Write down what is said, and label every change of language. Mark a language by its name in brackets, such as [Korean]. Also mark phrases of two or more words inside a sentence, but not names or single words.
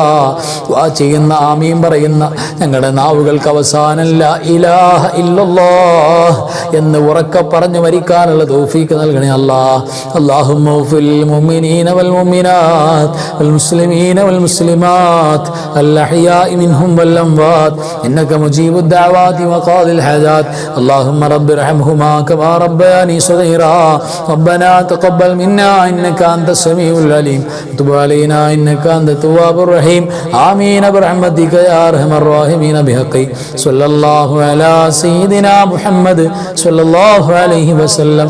[Malayalam] ദുആ ചെയ്യുന്ന, ആമീൻ പറയുന്ന ഞങ്ങളുടെ നാവുകൾക്ക് അവസാനം [Arabic] لا إله إلا الله [Malayalam] എന്ന് ഉറക്കെ പറഞ്ഞു മരിക്കാനുള്ള തൗഫീഖ് നൽകണേ അല്ലാ. [Arabic] اللهم اغفر للمؤمنين والمؤمنات والمسلمين والمسلمات الأحياء منهم والأموات إنك مجيب الدعوات وقاضي الحاجات. اللهم رب ارحمهما كما ربياني صغيرا. ربنا تقبل منا إنك أنت السميع العليم وتب علينا إنك أنت التواب الرحيم. آمين برحمتك يا أرحم الراحمين. بحق صلى الله على سيدنا محمد صلى الله عليه وسلم.